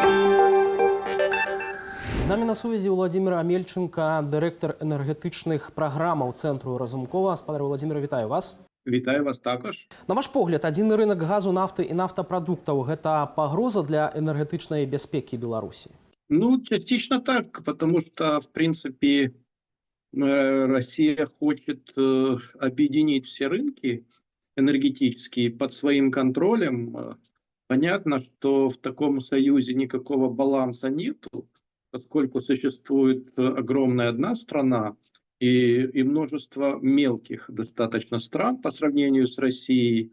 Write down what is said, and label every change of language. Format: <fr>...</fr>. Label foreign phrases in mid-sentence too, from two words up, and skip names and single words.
<be>З намі на сувязі Владимир Амельченко, дырэктар энергетычных праграмаў Цэнтру Разумкова. Спадар Владимир, вітаю вас.</be> <uk>Вітаю вас також.</uk> <be>На ваш погляд, адзіны рынок газу, нафты і нафтапрадуктаў – гэта пагроза для энергетычнай бяспекі Беларусі? Ну,</be> <ru>частично так, потому что, в принципе, Россия хочет объединить все рынки энергетические под своим контролем. Понятно, что в таком союзе никакого баланса нету, поскольку существует огромная одна страна и множество мелких достаточно стран по сравнению с Россией.</ru>